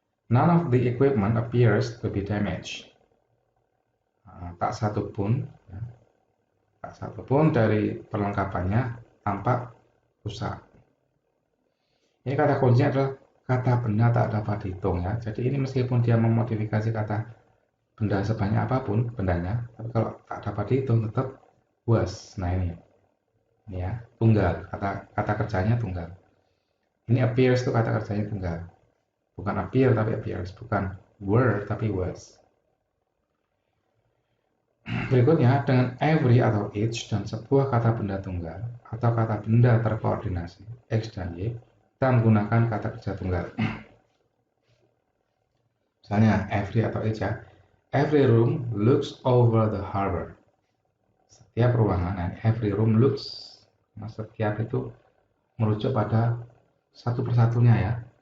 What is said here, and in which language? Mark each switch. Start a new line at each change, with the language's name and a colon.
English: None of the equipment appears to be damaged.
Indonesian: Tak satu pun dari perlengkapannya tampak rusak. Ini kata kuncinya adalah kata benda tak dapat dihitung ya. Jadi ini meskipun dia memodifikasi kata benda sebanyak apapun bendanya, tapi kalau tak dapat dihitung tetap was. Nah ini ya, tunggal, kata kerjanya tunggal. Ini appears itu kata kerjanya tunggal, bukan appear tapi appears, bukan were tapi was. Berikutnya, dengan every atau each dan sebuah kata benda tunggal atau kata benda terkoordinasi X dan Y, kita menggunakan kata kerja tunggal. Misalnya every atau each ya.
English: Every room looks over the harbor.
Indonesian: Setiap ruangan,
English: and every room looks.
Indonesian: Nah, setiap itu merujuk pada satu persatunya ya.